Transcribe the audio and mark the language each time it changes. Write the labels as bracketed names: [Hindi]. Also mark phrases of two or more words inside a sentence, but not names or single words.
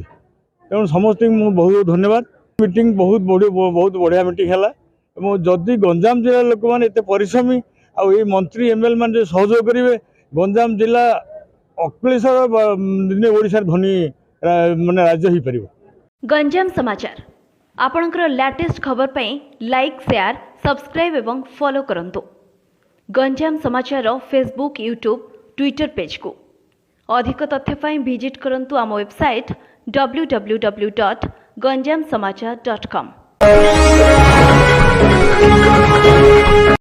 [Odia] ତେଣୁ ସମସ୍ତଙ୍କୁ ମୁଁ ବହୁତ ଧନ୍ୟବାଦ। ମିଟିଂ ବହୁତ ବଢ଼ିଆ ମିଟିଂ ହେଲା। ଏବଂ ଯଦି ଗଞ୍ଜାମ ଜିଲ୍ଲାର ଲୋକମାନେ ଏତେ ପରିଶ୍ରମୀ ଆଉ ଏଇ ମନ୍ତ୍ରୀ MLA ମାନେ ଯଦି ସହଯୋଗ କରିବେ, ଗଞ୍ଜାମ ଜିଲ୍ଲା ଅକ୍ଲେଶ୍ୱର ଦିନେ ଓଡ଼ିଶାର ଧନୀ ମାନେ ରାଜ୍ୟ ହେଇପାରିବ। ଗଞ୍ଜାମ ସମାଚାର ଆପଣଙ୍କର ଲେଟେଷ୍ଟ ଖବର ପାଇଁ [English] like, share, subscribe [Odia] ଏବଂ ଫଲୋ କରନ୍ତୁ। ଗଞ୍ଜାମ ସମାଚାର ଫେସବୁକ, ୟୁଟ୍ୟୁବ, ଟ୍ୱିଟର ପେଜ କୁ ଅଧିକ ତଥ୍ୟ ପାଇଁ ଭିଜିଟ କରନ୍ତୁ ଆମ ୱେବସାଇଟ www.ganjamsamachar.com।